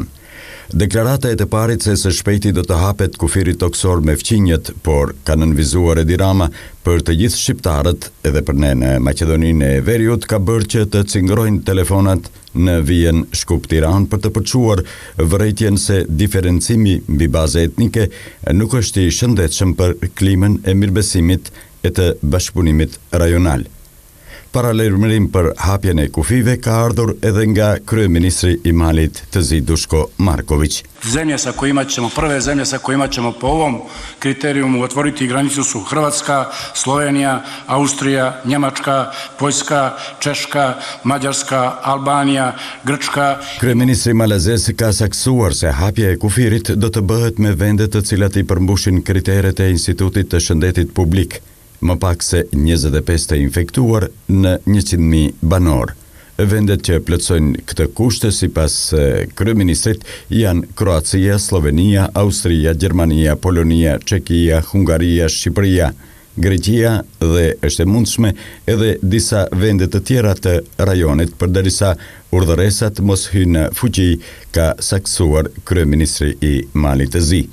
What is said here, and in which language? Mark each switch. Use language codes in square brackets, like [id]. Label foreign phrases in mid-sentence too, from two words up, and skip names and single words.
[sq] Deklarata e të parit se së shpejti do të hapet kufiri toksor me fqinjet, por ka nënvizuar Edi Rama për të gjithë shqiptarët, edhe për ne në Maqedoninë e Veriut, ka bërë që të cingrojnë telefonat në vijen Shkup-Tiranë për të përçuar vërejtjen se diferencimi mbi bazë etnike nuk është i shëndetshëm për klimën e mirëbesimit e të bashkëpunimit rajonal. Paralajmërim për hapjen e kufive ka ardhur edhe nga kryeministri i Malit të Zi Dushko Marković. [sr] Prve zemlje sa kojima ćemo po ovom kriterijumu otvoriti granicu su Hrvatska, Slovenija, Austrija, Njemačka, Poljska, Češka, Mađarska, Albanija, Grčka. [sq] Kryeministri malazes ka saksuar se hapja e kufirit do të bëhet me vendet të cilat i përmbushin kriteret e Institutit të Shëndetit Publik, më pak se 25 të infektuar në 100.000 banor. Vendet që plotësojnë këtë kushte sipas kryeministrit janë Kroacia, Slovenia, Austria, Gjermania, Polonia, Çekia, Hungaria, Shqipëria, Greqia dhe është e mundshme edhe disa vende të tjera të rajonit, përderisa urdhëresat mos hyjnë në fuqi, ka saksuar kryeministri i Malit të Zi.